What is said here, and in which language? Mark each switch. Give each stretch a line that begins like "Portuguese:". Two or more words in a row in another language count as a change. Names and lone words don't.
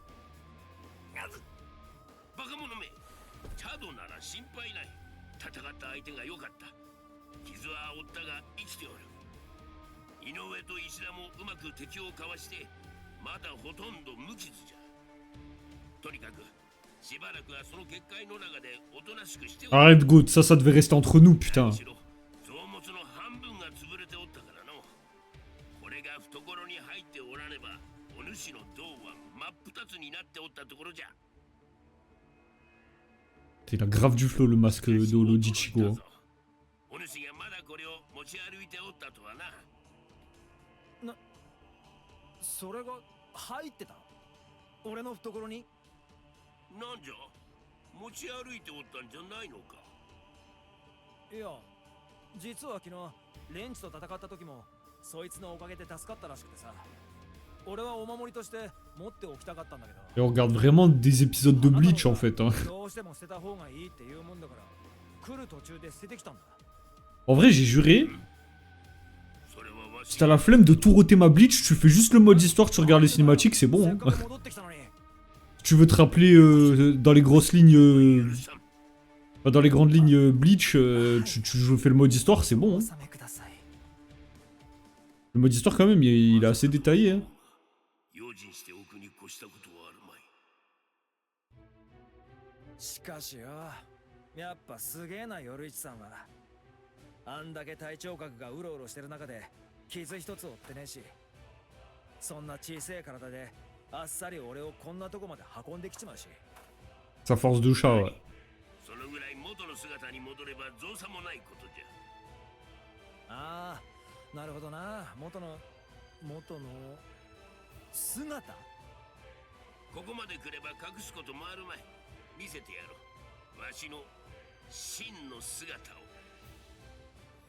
Japanese: バカ者め、チャドなら心配ない。戦った相手が良かった。傷は負ったが生きておる。井上と石田もうまく敵をかわして、まだほとんど無傷じゃ。とにかくしばらくはその結界の中でおとなしくしておる。
French: Arrête Goat, ça devait rester entre nous, putain.
Japanese: 臓物の半分が潰れておったからの。これが懐に入っておらねば、お主の胴は真っ二つになっておったところじゃ。
French: Il a grave du flow le masque de Ologichigo.
Japanese: お主がまだこれを持ち歩いておったとはな。それが入ってた。俺の懐に。なんじゃ、持ち歩いておったんじゃないのか。いや、実は昨日レンチと戦った時もそいつのおかげで助かったらしくてさ。俺はお守りとして持っておきたかったんだけど。
French: Et on regarde vraiment des épisodes de Bleach en fait. Hein.
Japanese: どうしても捨てた方がいいっていうもんだから来る途中で捨ててきたんだ。
French: En vrai, j'ai juré. Si t'as la flemme de tout roter ma Bleach, tu fais juste le mode histoire, tu regardes les cinématiques, c'est bon. Hein. Si tu veux te rappeler dans les grosses lignes. Dans les grandes lignes Bleach, tu fais le mode histoire, c'est bon. Hein. Le mode histoire, quand même, il est assez détaillé. Hein.
Japanese: しかしよ、やっぱすげえな、鎧一さんは。あんだけ隊長格がうろうろしてる中で傷一つ負ってねえし、そんな小さい体であっさり俺をこんなとこまで運んできちまうし。
French: Sa force de chat, ouais.
Japanese: そのぐらい元の姿に戻れば造作もないことじゃ。ああ、なるほどな。元の姿。ここまで来れば隠すこともあるまい。見せてやろう。わしの真の姿を。